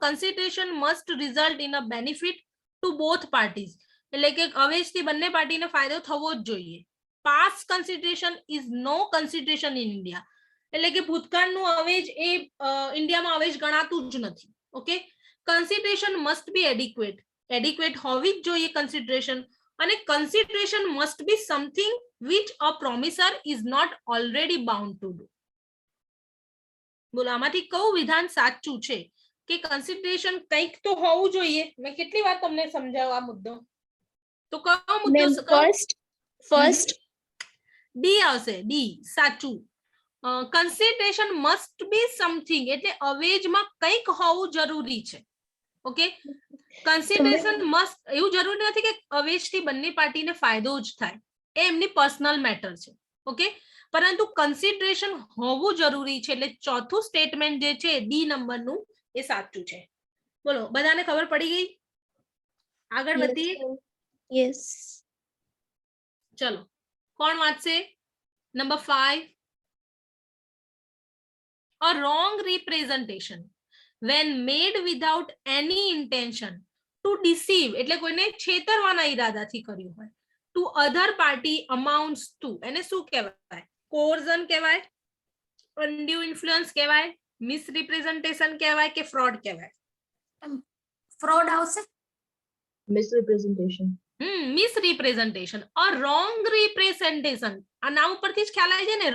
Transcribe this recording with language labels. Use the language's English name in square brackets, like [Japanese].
[English] consideration must result in a benefit to both parties [Gujarati] એટલે કે અવેજથી બંને પાર્ટીને ફાયદો થવો જ જોઈએ. [English] past consideration is no consideration in India [Gujarati] એટલે કે ભૂતકાળનું અવેજ એ ઇન્ડિયામાં અવેજ ગણાતું જ નથી. [English] okay, consideration must be adequate [Gujarati] હોવી જ જોઈએ [English] Consideration. અને consideration must be something which a promiser is not already bound to do. [Gujarati] બોલો આમાંથી કયું વિધાન સાચું છે કે કન્સિડરેશન કંઈક તો હોવું જોઈએ? મેં કેટલી વાર તમને સમજાવ્યો આ મુદ્દો. તો કયો મુદ્દો? [English] first [Gujarati] ડી આવશે. ડી સાચું. કન્સિડરેશન મસ્ટ બી સમથિંગ એટલે અવેજમાં કંઈક હોવું જરૂરી છે. ઓકે, કન્સિડરેશન મસ્ટ એવું જરૂરી નથી કે અવેજથી બંને પાર્ટીને ફાયદો જ થાય. એ એમની પર્સનલ મેટર છે. ઓકે, પરંતુ કન્સિડરેશન હોવું જરૂરી છે. એટલે ચોથું સ્ટેટમેન્ટ જે છે ડી નંબરનું એ સાચું છે. બોલો બધાને ખબર પડી ગઈ? આગળ વધીએ. [English] Yes. [Gujarati] ચલો કોણ વાંચશે? Number 5. [English] A wrong representation when made without any intention to deceive [Gujarati] એટલે કોઈને છેતરવાના ઈરાદાથી કર્યું હોય [English] to other party amounts to [Gujarati] એને શું કહેવાય? [English] coercion કહેવાય, undue influence કહેવાય, misrepresentation કહેવાય કે fraud કહેવાય? [Gujarati] ફ્રોડ આવશે. [English] Misrepresentation. Misrepresentation. [Gujarati] અ રોંગ રિપ્રેઝન્ટેશન આ નામ ઉપરથી જ ખ્યાલ આવી જાય ને.